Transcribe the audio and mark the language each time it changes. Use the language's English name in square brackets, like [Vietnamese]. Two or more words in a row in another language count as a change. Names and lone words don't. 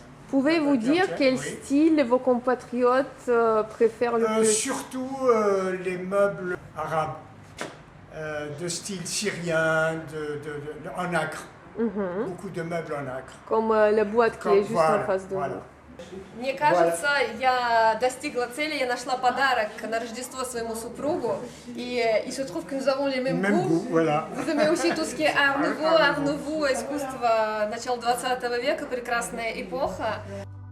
[French] Pouvez-vous dire quel Oui. style vos compatriotes préfèrent le plus? Surtout les meubles arabes, de style syrien, en acre. Мгм. Beaucoup de meubles en acre. Comme la boîte qui est juste Voilà, en face de voilà. vous. [Russian] Мне кажется, я достигла цели, я нашла подарок на Рождество своему супругу, и [French] il se trouve que nous avons les mêmes Même goûts. goût, voilà. Vous aimez aussi tout ce qui est art nouveau, [Russian] искусство начала 20 века, прекрасная эпоха.